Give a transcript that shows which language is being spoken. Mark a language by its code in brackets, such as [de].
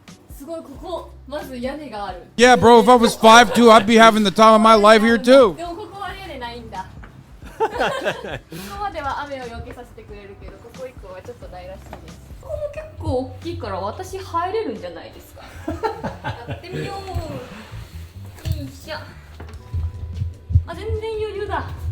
[ja] すごいここまず屋根がある。 [en] Yeah, bro, if I was 5'2", I'd be having the time of my life here too. [ja] でもここは屋根ないんだ。ここまでは雨をよけさせてくれるけど、ここ以降はちょっとないらしいです。ここも結構大きいから私入れるんじゃないですか。やってみよう。よいしょ。あ、全然余裕だ。